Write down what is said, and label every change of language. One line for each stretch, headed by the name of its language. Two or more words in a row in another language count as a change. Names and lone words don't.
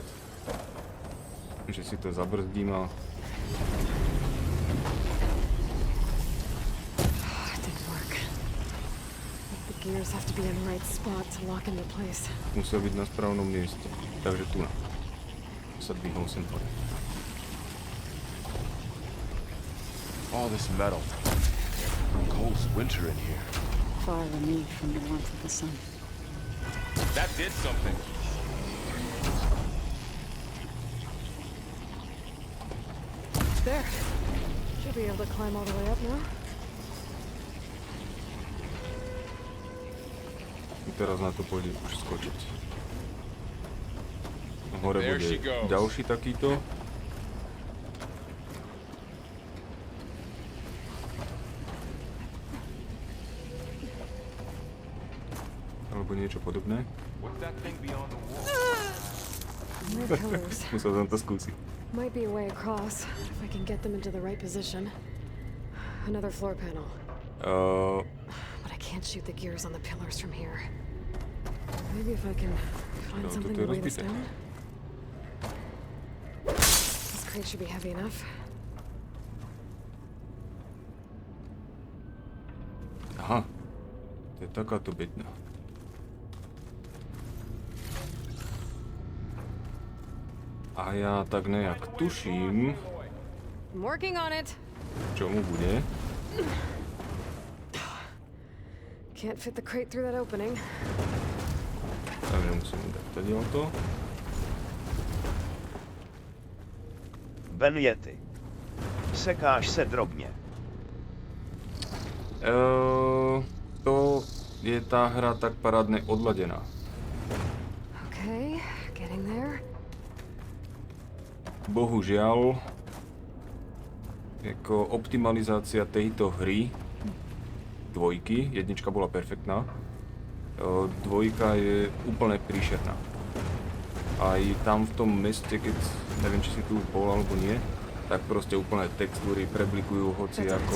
Slovak: Že si to zabrzdím a... Musel byť na správnom mieste. Takže tu na. Sa dvihol sem hore.
English: All this metal. Cold as winter in here. Far removed from the warmth of the sun. That did something. There. Should be able to climb all the way up now.
Slovak: Teraz na to pôjde už skočiť. Hore bude ďalší takýto. Alebo niečo podobné. Musel som to skúsiť.
English: Might be a way across, if I can get them into the right position. Another floor panel. But I can't shoot the gears on the pillars from here. Maybe if I can find something to weigh this down. This crate should be heavy enough.
Slovak: Aha, to je takáto bedňa. A ja tak nejak tuším,
English: I'm working on it.
Slovak: čo mu bude.
English: Can't fit the crate through that opening.
Slovak: Takže musím dať tady o to. Benjety.
Czech: Sekáš se drobně.
Slovak: To je tá hra tak parádne odladená.
English: Okay, getting there.
Slovak: Bohužiaľ, ako optimalizácia tejto hry, dvojky, jednička bola perfektná, dvojka je úplne príšerná. Aj tam v tom meste, keď neviem, či si tu bol alebo nie, tak proste úplne textúry preblikujú hoci ako...